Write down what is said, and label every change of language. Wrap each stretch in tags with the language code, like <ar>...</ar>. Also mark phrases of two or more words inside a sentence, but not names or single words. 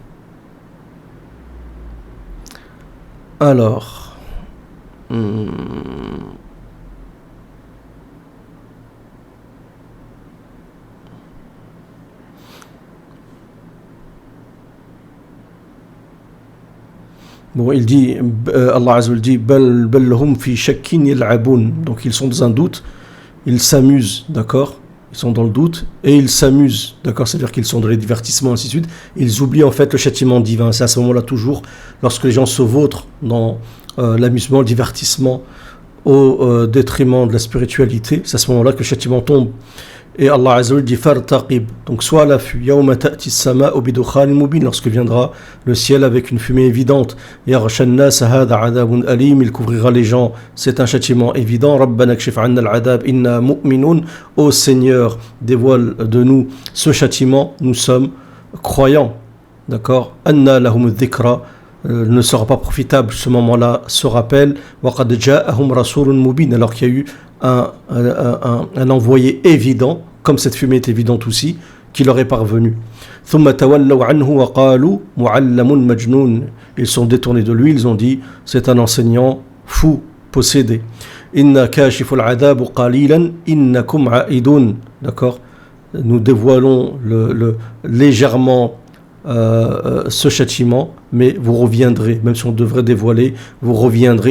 <fr>alors bon, il dit, Allah</fr> <ar>عز وجل</ar> <fr>dit</fr> <ar>بل هم في شك يلعبون,</ar> <fr>donc ils sont dans un doute, ils s'amusent, d'accord, ils sont dans le doute et ils s'amusent, d'accord, c'est-à-dire qu'ils sont dans les divertissements, ainsi de suite. Ils oublient en fait le châtiment divin. C'est à ce moment-là toujours, lorsque les gens se vautrent dans l'amusement, le divertissement, au détriment de la spiritualité, c'est à ce moment-là que le châtiment tombe. Et Allah</fr> <ar>عز وجل</ar> <fr>dit fartaqib, donc soit à l'affût,</fr> <ar>يوم تأتي السماء بدخان مبين,</ar> <fr>lorsque viendra le ciel avec une fumée évidente,</fr> <ar>يغشى الناس هذا عذاب أليم,</ar> <fr>il couvrira les gens, c'est un châtiment évident.</fr> <ar>ربنا اكشف عنا العذاب إنا مؤمنون,</ar> <fr>ô Seigneur, dévoile de nous ce châtiment, nous sommes croyants, d'accord.</fr> <ar>أنى لهم الذكرى,</ar> <fr>ne sera pas profitable ce moment-là, ce rappel.</fr> <ar>وقد جاءهم رسول مبين,</ar> <fr>alors qu'il y a eu un envoyé évident, comme cette fumée est évidente aussi, qui leur est parvenu. Ils sont détournés de lui, ils ont dit c'est un enseignant fou, possédé. D'accord, nous dévoilons légèrement ce châtiment, mais vous reviendrez, même si on devrait dévoiler, vous reviendrez.</fr>